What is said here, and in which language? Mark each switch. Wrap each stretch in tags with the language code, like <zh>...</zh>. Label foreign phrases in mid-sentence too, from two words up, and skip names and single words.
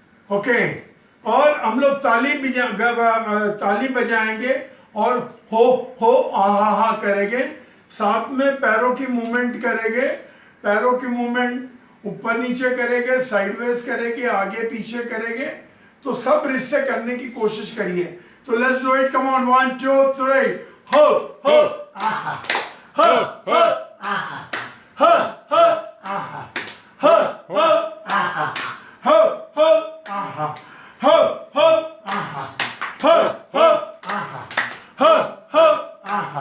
<hi>ओके, और हम लोग ताली बजाएंगे और हो हा करेंगे, साथ में पैरों की मूवमेंट करेंगे, पैरों की मूवमेंट ऊपर नीचे करेंगे, साइडवेज करेंगे, आगे पीछे करेंगे। तो सब रिश्ते करने की कोशिश करिए।</hi> <en>तो let's do it, come on, 1 2 3, हो आहा, हो आहा, हो आहा, हो आहा, हो आहा, हो आहा, हो आहा, हो आहा,</en>